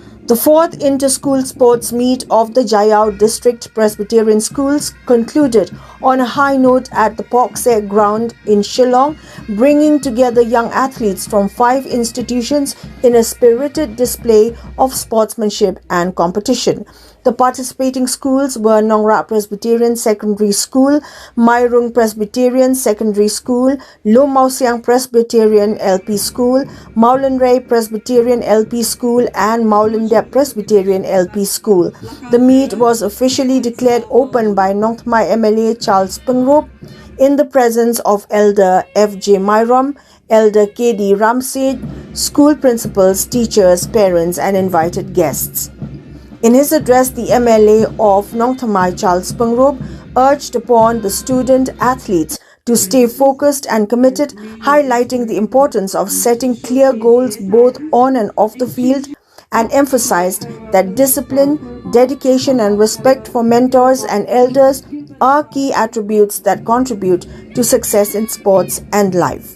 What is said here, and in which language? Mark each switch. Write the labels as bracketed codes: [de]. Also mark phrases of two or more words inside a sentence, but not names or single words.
[en] The fourth inter-school sports meet of the Jaiaw District Presbyterian Schools concluded on a high note at the Poksek ground in Shillong, bringing together young athletes from 5 institutions in a spirited display of sportsmanship and competition. The participating schools were Nongra Presbyterian Secondary School, Mairung Presbyterian Secondary School, Lo Mausiang Presbyterian LP School, Maulanray Presbyterian LP School and Maulandep Presbyterian LP School. The meet was officially declared open by Nongtmai MLA Charles Pengrop in the presence of Elder F.J. Myrom, Elder K.D. Ramsed, school principals, teachers, parents and invited guests. In his address, the MLA of Nongthamai, Charles Pengrop, urged upon the student athletes to stay focused and committed, highlighting the importance of setting clear goals both on and off the field, and emphasized that discipline, dedication and respect for mentors and elders are key attributes that contribute to success in sports and life.